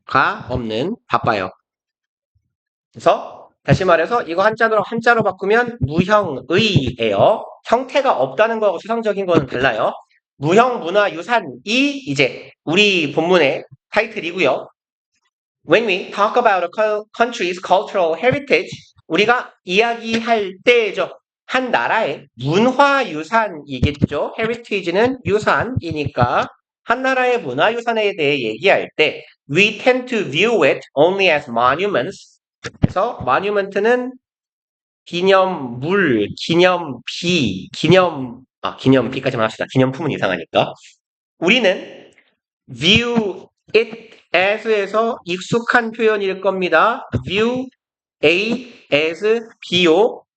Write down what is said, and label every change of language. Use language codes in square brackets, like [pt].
[ko] 가 없는 바빠요. 그래서 다시 말해서 이거 한자로 바꾸면 무형의예요. 형태가 없다는 거하고 추상적인 거는 달라요. 무형 문화 유산이 이제 우리 본문의 타이틀이고요. [en] When we talk about a country's cultural heritage, [ko] 우리가 이야기할 때죠. 한 나라의 문화유산이겠죠. heritage는 유산이니까 한 나라의 문화유산에 대해 얘기할 때 [en] we tend to view it only as monuments. [ko] 그래서 monument는 기념물, 기념비, 기념비까지만 합시다. 기념품은 이상하니까. 우리는 view it as에서 익숙한 표현일 겁니다. [en] view A as B요.